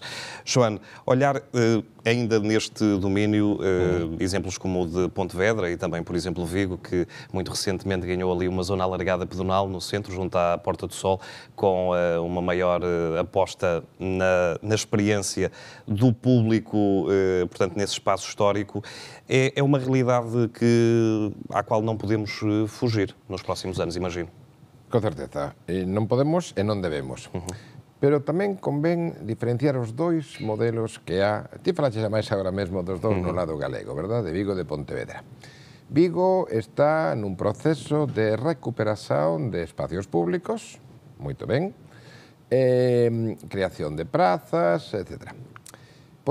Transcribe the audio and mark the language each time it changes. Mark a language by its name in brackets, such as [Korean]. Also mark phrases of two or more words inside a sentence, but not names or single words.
[Portuguese] João, olhar ainda neste domínio, exemplos como o de Pontevedra e também, por exemplo, Vigo, que muito recentemente ganhou ali uma zona alargada pedonal no centro, junto à Porta do Sol, com uma maior aposta na experiência do público, portanto, nesse espaço histórico. É uma realidade à qual não podemos fugir nos próximos anos, imagino. [Galician] Con certeza. Non podemos e non debemos. Pero tamén convén diferenciar os dois modelos que há. Ti falaches máis agora mesmo dos dous no lado galego, verdad? De Vigo e de Pontevedra. Vigo está nun proceso de recuperación de espacios públicos, moito ben, creación de prazas, etc.